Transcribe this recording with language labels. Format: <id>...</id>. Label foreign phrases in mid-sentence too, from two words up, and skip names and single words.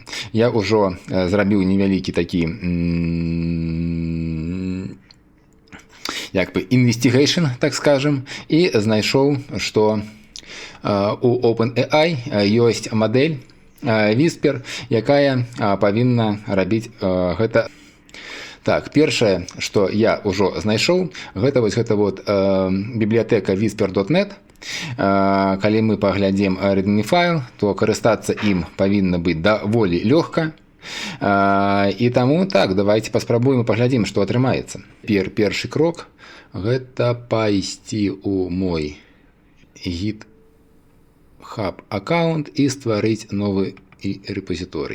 <be>Я ўжо зрабіў невялікі такі investigation,</be> <ru>так скажем,</ru> <be>і знайшоў, што у OpenAI ёсць мадэль Whisper, якая павінна рабіць гэта. Так, першае, што я ўжо знайшоў, гэта бібліятэка whisper.net. Калі мы паглядзім readme файл, то карыстацца ім павінна быць даволі лёгка. І таму, так, давайте паспрабуем і паглядзім, што атрымаецца. Першы крок – гэта пайсці ў мой GitHub аккаунт і стварыць новы рэпазіторый.</be>